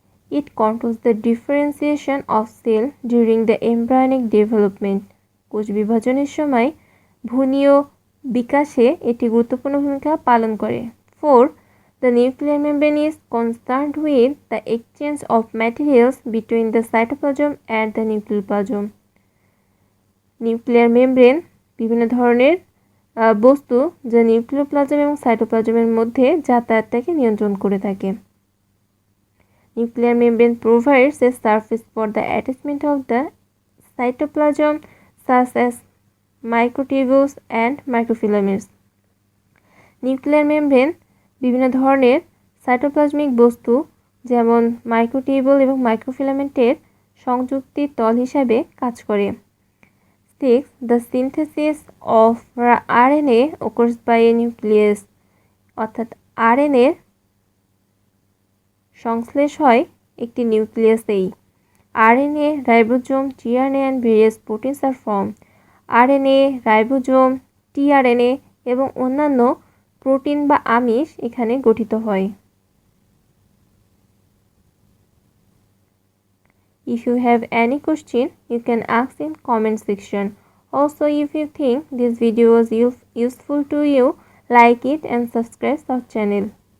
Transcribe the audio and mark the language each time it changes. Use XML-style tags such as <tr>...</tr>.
<en>It controls the differentiation of cell during the embryonic development.</en> <bn>কোষ বিভাজনের সময় ভ্রূণীয় বিকাশে এটি গুরুত্বপূর্ণ ভূমিকা পালন করে। 4.</bn> <en>The nuclear membrane is concerned with the exchange of materials between the cytoplasm and the nucleoplasm.</en> <bn>Nuclear membrane বিভিন্ন ধরনের বস্তু যা নিউক্লিওপ্লাজম এবং সাইটোপ্লাজমের মধ্যে যাতায়াতটাকে নিয়ন্ত্রণ করে থাকে।</bn> <en>Nuclear membrane provides a surface for the attachment of the cytoplasm such as microtubules and microfilaments.</en> <bn>Nuclear membrane বিভিন্ন ধরনের সাইটোপ্লাজমিক বস্তু যেমন মাইক্রোটিউবুল এবং মাইক্রোফিলামেন্টের সংযুক্তি তল হিসাবে কাজ করে। 6.</bn> <en>The synthesis of RNA occurs by a nucleus.</en> <bn>অর্থাৎ RNA সংশ্লেষ হয় একটি নিউক্লিয়াসেই।</bn> <en>RNA, ribosome, tRNA and various proteins are formed.</en> <bn>RNA, ribosome, tRNA এবং অন্যান্য প্রোটিন বা আমিষ এখানে গঠিত হয়।</bn> <en>If you have any question, you can ask in comment section. Also, if you think this video was useful to you, like it and subscribe our channel.</en>